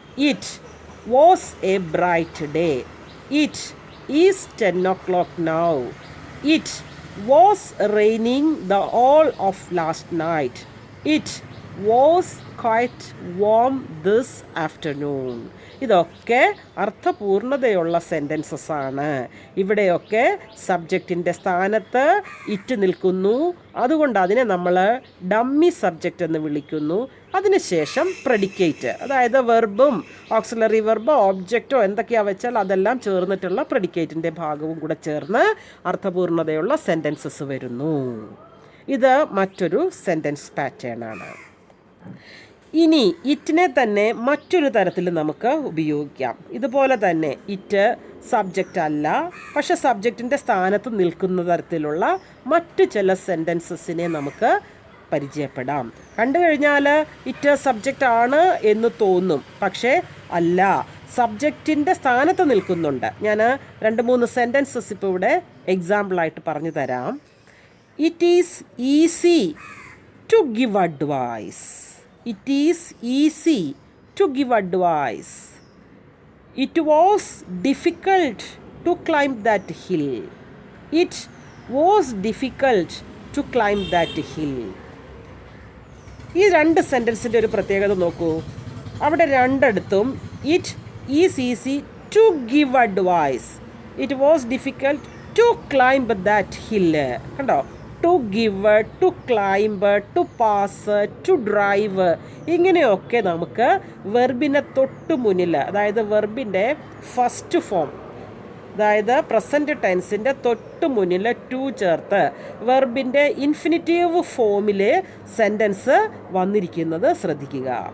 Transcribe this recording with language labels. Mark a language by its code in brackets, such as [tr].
[en] It was a bright day. It is 10 o'clock now. It was raining the whole of last night. It was quite warm this afternoon. [ml] ഇതൊക്കെ അർത്ഥപൂർണതയുള്ള sentences ആണ്. ഇവിടെയൊക്കെ സബ്ജക്റ്റിൻ്റെ സ്ഥാനത്ത് it നിൽക്കുന്നു, അതുകൊണ്ട് അതിനെ നമ്മൾ dummy subject എന്ന് വിളിക്കുന്നു. അതിനുശേഷം പ്രെഡിക്കേറ്റ്, അതായത് വെർബും ഓക്സിലറി വെർബോ ഓബ്ജക്റ്റോ എന്തൊക്കെയാ വെച്ചാൽ അതെല്ലാം ചേർന്നിട്ടുള്ള പ്രെഡിക്കേറ്റിൻ്റെ ഭാഗവും കൂടെ ചേർന്ന് അർത്ഥപൂർണതയുള്ള സെൻറ്റൻസസ് വരുന്നു. ഇത് മറ്റൊരു സെൻറ്റൻസ് പാറ്റേൺ ആണ്. ഇനി ഇറ്റിനെ തന്നെ മറ്റൊരു തരത്തിൽ നമുക്ക് ഉപയോഗിക്കാം. ഇതുപോലെ തന്നെ ഇറ്റ് സബ്ജക്റ്റ് അല്ല, പക്ഷെ സബ്ജക്റ്റിൻ്റെ സ്ഥാനത്ത് നിൽക്കുന്ന തരത്തിലുള്ള മറ്റു ചില സെൻറ്റൻസസിനെ നമുക്ക് പരിചയപ്പെടാം. കണ്ടു കഴിഞ്ഞാൽ ഇറ്റ് സബ്ജക്റ്റ് ആണ് എന്ന് തോന്നും, പക്ഷേ അല്ല, സബ്ജക്റ്റിൻ്റെ സ്ഥാനത്ത് നിൽക്കുന്നുണ്ട്. ഞാൻ 2-3 സെൻറ്റൻസസ് ഇപ്പോൾ ഇവിടെ എക്സാമ്പിളായിട്ട് പറഞ്ഞു തരാം. [en] It is easy to give advice. It is easy to give advice. It was difficult to climb that hill. It was difficult to climb that hill. [ml] ഈ 2 സെൻറ്റൻസിൻ്റെ ഒരു പ്രത്യേകത നോക്കൂ. അവിടെ രണ്ടിടത്തും [en] It is easy to give advice, it was difficult to climb that hill. [ml] കണ്ടോ? To give, to climb, to pass, to drive, ഇങ്ങനെയൊക്കെ നമുക്ക് വെർബിനെ തൊട്ട് മുന്നിൽ, അതായത് വെർബിൻ്റെ ഫസ്റ്റ് ഫോം, അതായത് പ്രസൻറ്റ് ടെൻസിൻ്റെ തൊട്ട് മുന്നിൽ ടു ചേർത്ത് വെർബിൻ്റെ ഇൻഫിനിറ്റീവ് ഫോമിൽ സെൻറ്റൻസ് വന്നിരിക്കുന്നത് ശ്രദ്ധിക്കുക.